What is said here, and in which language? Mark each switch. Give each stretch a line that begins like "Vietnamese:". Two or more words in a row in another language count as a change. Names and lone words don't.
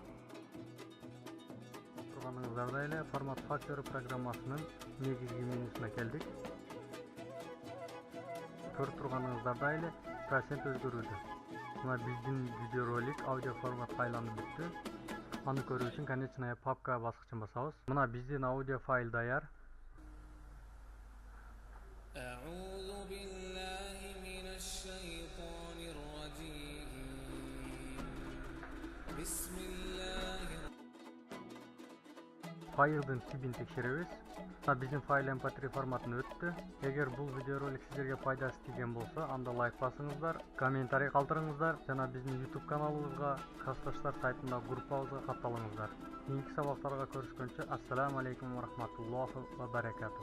Kyrgyz: Турганыңыздардай эле Format Factory программасынын негизги менюсуна келдик. Көрүп турганыңыздардай эле процент өзгөрүүдө. Мына биздин видеоролик аудио форматка айланып бүттү. Аны көрүү үчүн
Russian: конечная папка
Kyrgyz: баскычын басабыз. Мына биздин аудио файл даяр.
Arabic: أعوذ بالله من الشيطان الرجيم. Бисмиллахир.
Kyrgyz: Файлдын типин текшеребиз. Биздин файл MP3 форматын өттү. Эгер бул видеоролик сиздерге пайдасы тийген болсо, анда лайк басыңыздар, комментарий калтырыңыздар жана биздин YouTube каналыбызга, Касташтар сайтындагы группабызга катталыңыздар. Кийинки сабактарга көрүшкөнчө,
Arabic: السلام عليكم ورحمة الله وبركاته.